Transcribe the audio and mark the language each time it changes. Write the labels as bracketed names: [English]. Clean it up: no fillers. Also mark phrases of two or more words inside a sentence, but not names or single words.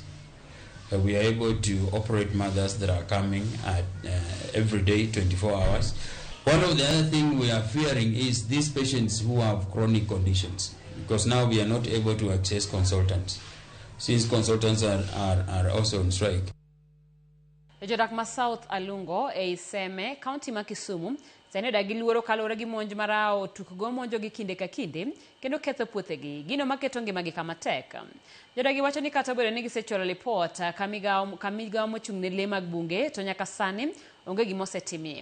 [English] We are able to operate mothers that are coming at every day, 24 hours. One of the other things we are fearing is these patients who have chronic conditions, because now we are not able to access consultants, since consultants are also on strike. [Luo (Kenya and Tanzania)] Jodak ma South Alungo e Iseme, County ma Kisumu, sani dagi luoro kalore gi monj marao tukgo monjo gi kinde ka kinde, kendo ketho puothegi, gino maketo ngimagi kama tek. Jodagi wacho ni kata obedo ni gisechwalo lipot ka migawo mochung' ne le mag bunge to nyaka sani onge gima osetimie.